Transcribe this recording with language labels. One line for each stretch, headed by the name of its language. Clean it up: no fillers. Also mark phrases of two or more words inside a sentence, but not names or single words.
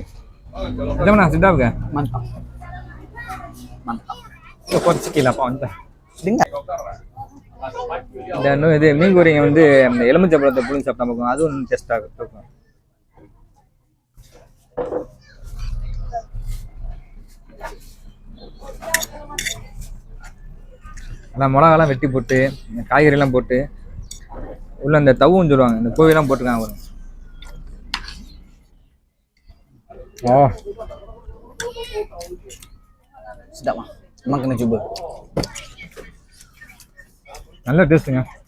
Tamil: எதனா சிட்டா இருக்க குறைச்சிக்கலாம்ப்பா வந்து இந்த இன்னும் இது மீன் கோரிங்க வந்து அந்த எலுமிச்சம்பழத்தை புளிஞ்சு சாப்பிட்டா பார்க்கும், அதுவும் இன்னும் டேஸ்டாக இருக்கும். நல்லா மிளகாலாம் வெட்டி போட்டு காய்கறிலாம் போட்டு உள்ள அந்த தவுன்னு சொல்லுவாங்க, இந்த கோவிலாம் போட்டுருக்காங்க பாருங்க. Oh.
Malay: Sedap mah. Memang kena cuba.
Tamil: நல்ல டேஸ்ட்டுங்க.